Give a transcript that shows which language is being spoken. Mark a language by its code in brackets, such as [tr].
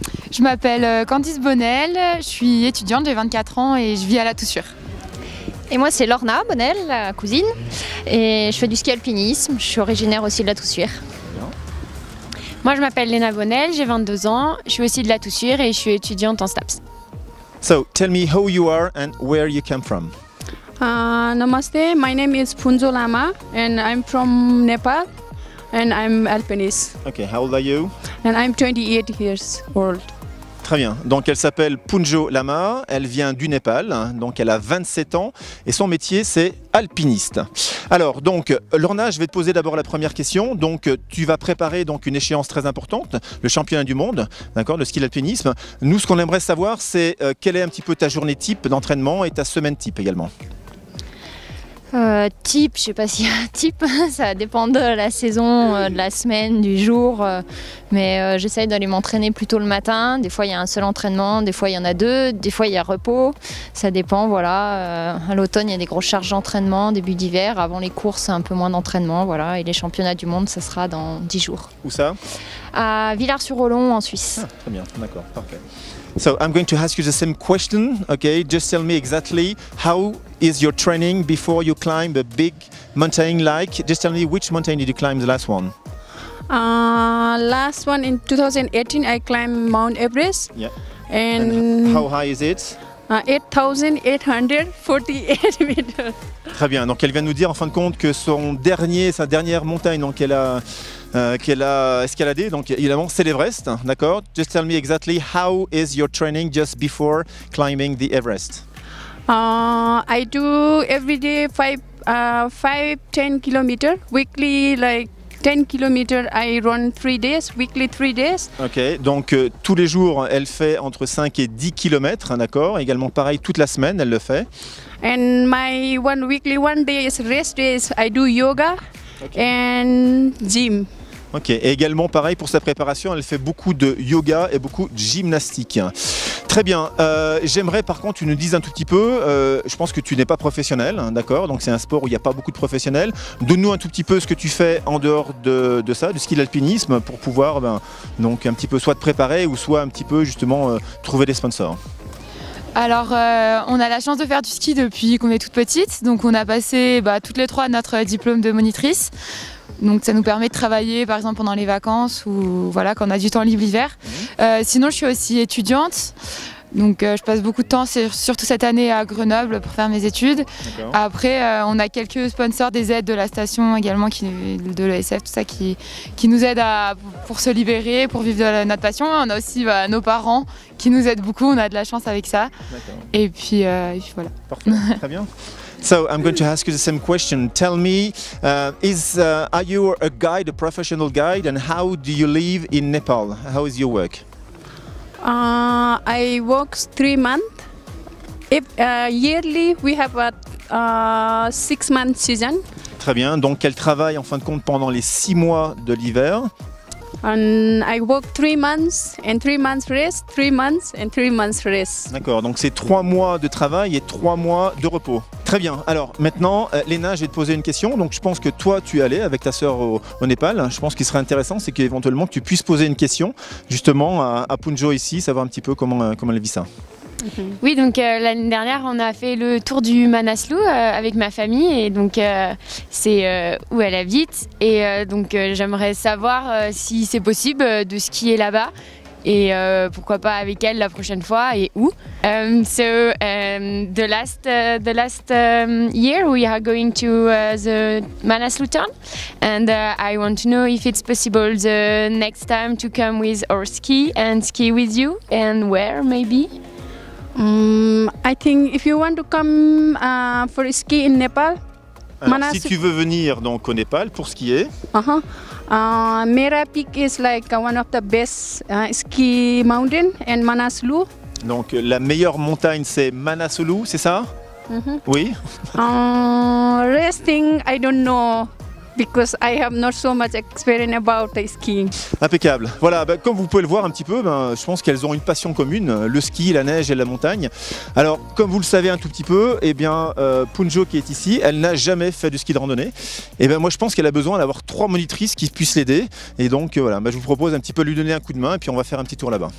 [fr] Je m'appelle Candice Bonnel, je suis étudiante, j'ai 24 ans et je vis à La Toussuire. Et moi c'est Lorna Bonnel, la cousine, et je fais du ski alpinisme, je suis originaire aussi de La Toussuire. Moi je m'appelle Léna Bonnel, j'ai 22 ans, je suis aussi de La Toussuire et je suis étudiante en STAPS. [en] So, tell me who you are and where you come from. Namaste, my name is Punjo Lama and I'm from Nepal and I'm alpinist. Okay, how old are you? And I'm 28 years old. [fr] Très bien, donc elle s'appelle Punjo Lama, elle vient du Népal, donc elle a 27 ans et son métier c'est alpiniste. Alors donc Lorna, je vais te poser d'abord la première question. Donc tu vas préparer donc une échéance très importante, le championnat du monde, d'accord, de ski d'alpinisme. Nous ce qu'on aimerait savoir c'est quelle est un petit peu ta journée type d'entraînement et ta semaine type également. Type, je sais pas s'il y a un type, ça dépend de la saison, de la semaine, du jour, mais j'essaye d'aller m'entraîner plutôt le matin. Des fois il y a un seul entraînement, des fois il y en a deux, des fois il y a repos, ça dépend, voilà. À l'automne il y a des grosses charges d'entraînement, début d'hiver, avant les courses un peu moins d'entraînement, voilà. Et les championnats du monde ça sera dans 10 jours. Où ça? À Villars-sur-Olon en Suisse. Ah, très bien, d'accord, parfait. [en] So I'm going to ask you the same question, okay? Just tell me exactly how is your training before you climb a big mountain like? Just tell me which mountain did you climb the last one? Last one in 2018 I climbed Mount Everest. Yeah. And how high is it? 8,848 meters. [fr] Très bien, donc elle vient nous dire en fin de compte que sa dernière montagne donc qu'elle a escaladé, donc évidemment c'est l'Everest, d'accord? [en] Just tell me exactly how is your training just before climbing the Everest? I do every day 10 kilometers weekly, like 10 kilometers I run 3 days, weekly 3 days. [fr] Ok, donc tous les jours elle fait entre 5 et 10 km, d'accord? Également pareil toute la semaine elle le fait. [en] And my one day is rest days, I do yoga and gym. [fr] Ok, et également pareil pour sa préparation, elle fait beaucoup de yoga et beaucoup de gymnastique. Très bien, j'aimerais par contre que tu nous dises un tout petit peu, je pense que tu n'es pas professionnel, hein, d'accord, donc c'est un sport où il n'y a pas beaucoup de professionnels. Donne-nous un tout petit peu ce que tu fais en dehors de ça, du ski d'alpinisme, pour pouvoir donc un petit peu soit te préparer ou soit un petit peu justement trouver des sponsors. Alors on a la chance de faire du ski depuis qu'on est toute petite, donc on a passé toutes les 3 notre diplôme de monitrice. Donc ça nous permet de travailler par exemple pendant les vacances ou voilà, quand on a du temps libre l'hiver. Sinon je suis aussi étudiante, donc je passe beaucoup de temps, surtout cette année à Grenoble pour faire mes études. Après on a quelques sponsors, des aides de la station également, de l'ESF, tout ça qui nous aident pour se libérer, pour vivre de notre passion. On a aussi nos parents qui nous aident beaucoup, on a de la chance avec ça. Et puis voilà. Parfait, très bien. [en] So I'm going to ask you the same question. Tell me, are you a guide, a professional guide, and how do you live in Nepal? How is your work? I work 3 months. Yearly we have a 6-month season. [fr] Très bien, donc elle travaille en fin de compte pendant les 6 mois de l'hiver. [en] And I work 3 months and 3 months rest, 3 months and 3 months rest. [fr] D'accord, donc c'est 3 mois de travail et 3 mois de repos. Très bien, alors maintenant Léna, je vais te poser une question. Donc je pense que toi tu es allée avec ta sœur au Népal. Je pense qu'il serait intéressant, c'est qu'éventuellement tu puisses poser une question justement à Punjo ici, savoir un petit peu comment elle vit ça. Oui, donc l'année dernière, on a fait le tour du Manaslu avec ma famille et donc c'est où elle habite et donc j'aimerais savoir si c'est possible de skier là-bas et pourquoi pas avec elle la prochaine fois et où. [en] The last year we are going to the Manaslu town and I want to know if it's possible the next time to come with our ski and ski with you and where maybe. I think if you want to come for ski in Nepal, [fr] Alors, si tu veux venir donc au Népal pour skier. [en] Mera Peak is like one of the best ski mountain and Manaslu. [fr] Donc la meilleure montagne c'est Manaslu, c'est ça? Oui. [en] Resting, I don't know. Because I have not so much experience about the skiing. [fr] Impeccable. Voilà, comme vous pouvez le voir un petit peu, je pense qu'elles ont une passion commune, le ski, la neige et la montagne. Alors, comme vous le savez un tout petit peu, eh bien, Punjo qui est ici, elle n'a jamais fait de ski de randonnée. Et ben moi, je pense qu'elle a besoin d'avoir 3 monitrices qui puissent l'aider. Et donc, voilà, je vous propose un petit peu de lui donner un coup de main et puis on va faire un petit tour là-bas.